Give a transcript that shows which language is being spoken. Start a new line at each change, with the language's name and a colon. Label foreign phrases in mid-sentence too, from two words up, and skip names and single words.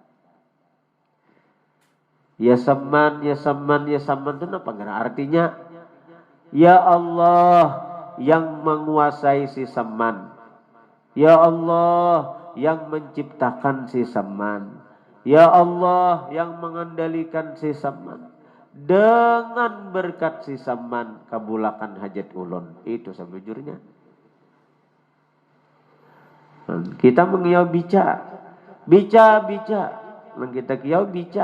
Indonesian: Ya Samman, ya Samman, ya Samman itu apa? Artinya ya Allah yang menguasai si Samman, ya Allah yang menciptakan si Samman, ya Allah yang mengendalikan si Samman.
Banjar: Dengan berkat si Samman kabulakan hajat ulun. Itu sebujurnya. Kita mengiau bica, nang kita kiau bica.